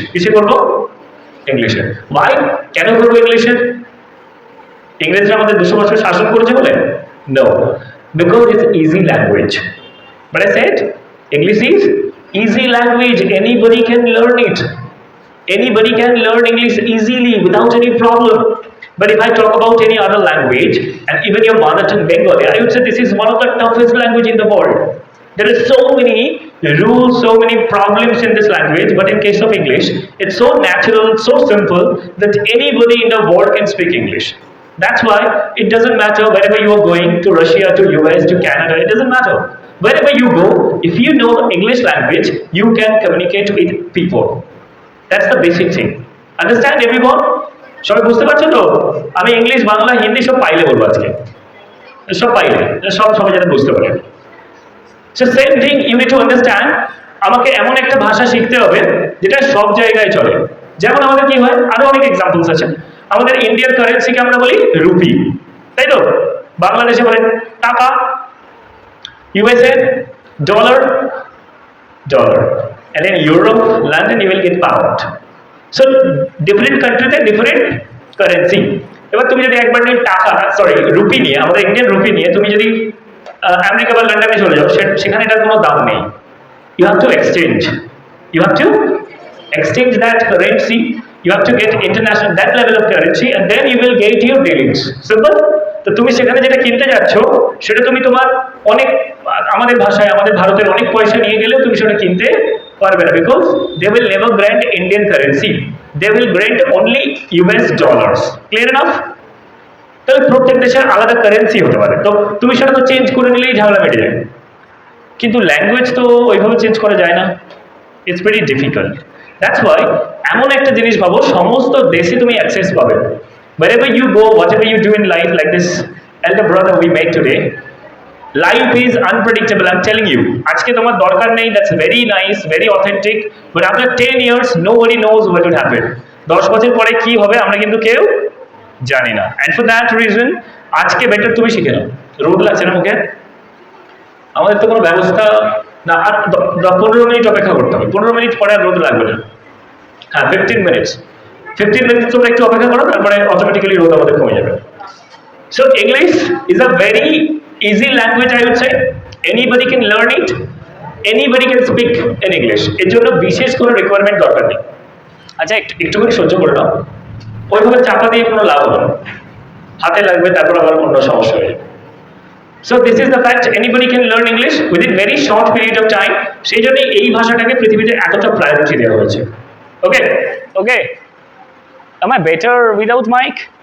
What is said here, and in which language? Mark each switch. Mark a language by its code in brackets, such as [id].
[bn] কিসে করবো? ইংলিশে। ওয়াই? কেন করবো ইংলিশে? ইংরেজরা আমাদের 200 বছর শাসন করেছে বলে? [en] No, because it's easy language. But I said English is easy language, anybody can learn it. Anybody can learn English easily without any problem. But if I talk about any other language, and even your mother tongue Bengali, I would say this is one of the toughest language in the world. There are so many rules, so many problems in this language, but in case of English, it's so natural, so simple that anybody in the world can speak English. That's why it doesn't matter wherever you are going, to Russia, to US, to Canada, it doesn't matter. Wherever you go, if you know English language, you can communicate with people. That's the basic thing. Understand everyone? [bn] সবাই বুঝতে পারছো তো? আমি English, Bangla, Hindi সব পাইলে বলবো আজকে। সব পাইলে, সব সবাই যেন বুঝতে পারে। [en] so same thing you need to understand, [bn] আমাকে এমন একটা ভাষা শিখতে হবে যেটা সব জায়গায় চলে। যেমন আমাদের কি হয়, আরো অনেক এক্সাম্পলস আছে। আমাদের ইন্ডিয়ান কারেন্সিকে আমরা বলি রুপি, তাই তো? বাংলাদেশে বলে টাকা, [en] USA dollar, dollar, and in Europe, London, you will get pound. So different countries have different currency. [bn] এবার তুমি যদি একবার টাকা, সরি রুপি নিয়ে, আমাদের ইন্ডিয়ান রুপি নিয়ে তুমি যদি আমেরিকা বা লন্ডনে চলে যাও, সেখানে এটার কোনো দাম নেই। [en] You have to exchange. You have to exchange that currency. You have to get international that level of currency, and then you will get your dealings. Simple. [bn] তো তুমি সেখানে যেটা কিনতে যাচ্ছ, সেটা তুমি তোমার অনেক, আমাদের ভাষায় আমাদের ভারতের অনেক পয়সা নিয়ে গেলেও তুমি সেটা কিনতে পারবে না, [en] Because they will never grant Indian currency, they will grant only US dollars. Clear enough? [bn] তাহলে প্রত্যেক দেশের আলাদা কারেন্সি হতে পারে, তো তুমি সেটা তো চেঞ্জ করে নিলেই ঝামেলা মেটে যায়। কিন্তু ল্যাঙ্গুয়েজ তো ওইভাবে চেঞ্জ করা যায় না, [en] It's very difficult. That's why [bn] এমন একটা জিনিস ভাবো, সমস্ত দেশে তুমি অ্যাক্সেস পাবে। [en] Wherever you go, whatever you do in life, like this elder brother we met today, life is unpredictable, I'm telling you. [bn] আজকে তোমার দরকার নেই, [en] that's very nice, very authentic, but after 10 years nobody knows what will happen. [bn] 10 বছর পরে কি হবে আমরা কিন্তু কেউ জানি না। [en] And for that reason [bn] আজকে বেটার তুমি শিখে নাও। রোদ লাগছে না মুখে? আমাদের তো কোনো ব্যবস্থা না, আর 15 মিনিট অপেক্ষা করতে হবে, 15 মিনিট পরে আর রোদ লাগবে না। হ্যাঁ 15 মিনিটস, 15 মিনিট তোমরা একটু অপেক্ষা করো, তারপরে অটোমেটিক্যালি রোদ আমাদের কমে যাবে। [en] So English is a very easy language, I would say. Anybody can learn it, anybody can speak in English. [bn] এর জন্য বিশেষ কোনো রিকোয়ারমেন্ট দরকার নেই। আচ্ছা একটুখানি সহ্য করে নাও, ওইভাবে চাপা দিয়ে কোনো লাভ হবে না, হাতে লাগবে, তারপর আবার অন্য সমস্যা হয়ে যাবে। [en] So this is the fact, anybody can learn English within very short period of time. [bn] সেই জন্য এই ভাষাটাকে পৃথিবীতে এতটা প্রায়োরিটি দেওয়া হয়েছে। [en] Okay okay, am I better without mic?